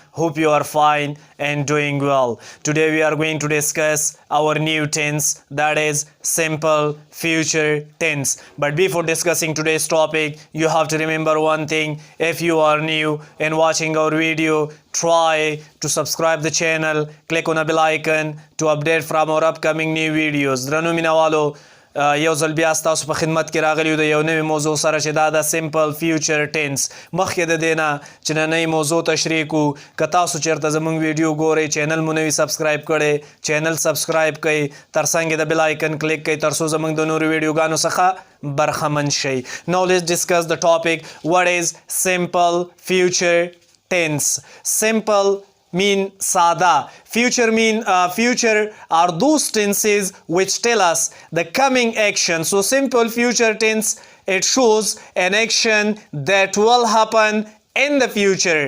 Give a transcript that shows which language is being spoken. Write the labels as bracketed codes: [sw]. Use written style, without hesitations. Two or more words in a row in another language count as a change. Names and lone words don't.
[en] Hope you are fine and doing well. Today we are going to discuss our new tense, that is simple future tense. But before discussing today's topic, you have to remember one thing. If you are new and watching our video, try to subscribe the channel, click on the bell icon to update from our upcoming new videos. [ps] درنو مینوالو یو ځل بیا ستاسو په خدمت کې راغلی د یو نوې موضوع سره چې دا د [en] simple future tense. [ps] مخکې د دې نه چې نننۍ موضوع تشریح کړو، که تاسو چېرته زموږ ویډیو ګورئ، چینل مو نه وي سبسکرایب کړی، [en] channel subscribe [ps] کړئ، ترڅنګ د [en] bell icon [ps] کلیک کړئ ترڅو زموږ د نورو ویډیوګانو څخه برخمن شئ. [en] Now let's discuss the topic. What is simple future tense? Simple mean sada, future mean future are those tenses which tell us the coming action. So simple future tense, it shows an action that will happen in the future.